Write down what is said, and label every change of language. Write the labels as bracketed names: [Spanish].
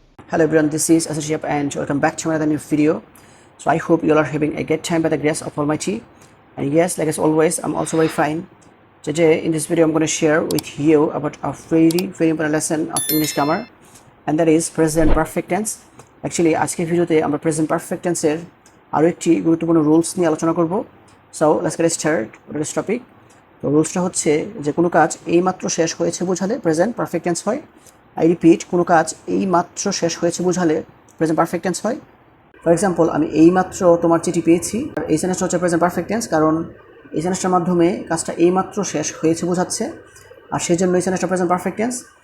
[English] Hello everyone, this is Shihab and welcome back to another new video. So I hope you all are having a great time by the grace of Almighty. And yes, like as always, I'm also very fine. Today in this video I'm going to share with you about a very important lesson of English grammar, and that is present perfect tense. [Bangla] Actually আজকের ভিডিওতে আমরা present perfect tense এর আরো একটি গুরুত্বপূর্ণ rules নিয়ে আলোচনা করব. [English] So let's get started with this topic. [Bangla] তো রুলসটা হচ্ছে যে কোনো কাজ এইমাত্র শেষ হয়েছে বোঝালে প্রেজেন্ট পারফেক্ট টেন্স হয়। [English] I repeat, [Bangla] কোনো কাজ এইমাত্র শেষ হয়েছে বোঝালে প্রেজেন্ট পারফেক্ট টেন্স হয়। ফর এক্সাম্পল, আমি এইমাত্র তোমার চিঠি পেয়েছি, আর এই সেন্টেন্সটা হচ্ছে প্রেজেন্ট পারফেক্ট টেন্স, কারণ এই সেন্টেন্সটার মাধ্যমে কাজটা এইমাত্র শেষ হয়েছে বোঝাচ্ছে, আর সেই জন্য এই সেন্টেন্সটা প্রেজেন্ট পারফেক্ট টেন্স।